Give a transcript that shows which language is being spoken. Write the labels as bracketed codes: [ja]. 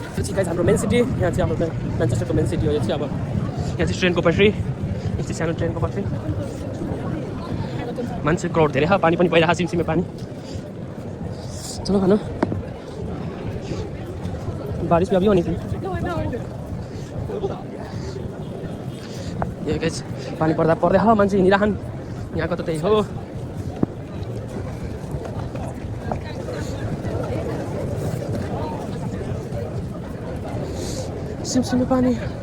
[ne] Guys हाम्रो main city यहाँ चाहिँ हाम्रो म्यान्चेस्टरको मेन सिटी हो। यो चाहिँ अब यहाँ चाहिँ ट्रेनको पटरी, यो चाहिँ सानो ट्रेनको पटरी। मान्छे क्राउड धेरै छ, पानी पनि पहिला सिमसिमे पानी। [hi] चलो खानु, बारिश भी अभी होनी थी। [ne] ये गाइस पानी पर्दा पर्दै ह मान्छे हिँडिरहन्। यहाँको त त्यही हो। सिमसिमे पानी।